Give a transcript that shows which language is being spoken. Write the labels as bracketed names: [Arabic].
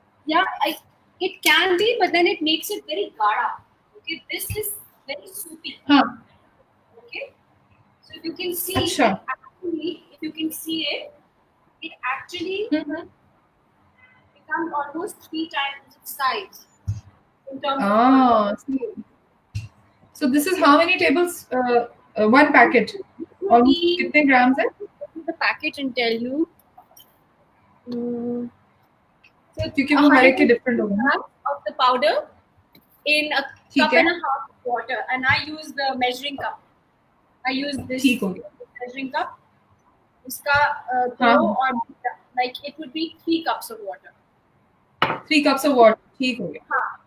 [English] yeah it can be but then it makes it very gaढ़ा okay this is very soupy okay so if you can see actually if you can see it actually becomes almost 3 times its size in terms of so this is how many tables one packet almost [Hindi] kitne grams hai [English] the packet and tell you [Hindi] क्योंकि वो हर एक के different होगा [English] of the powder in a cup and a half of water and I use the measuring cup I use this measuring cup uska dough or like it would be 3 cups of water 3 cups of water [Hindi] ठीक हो गया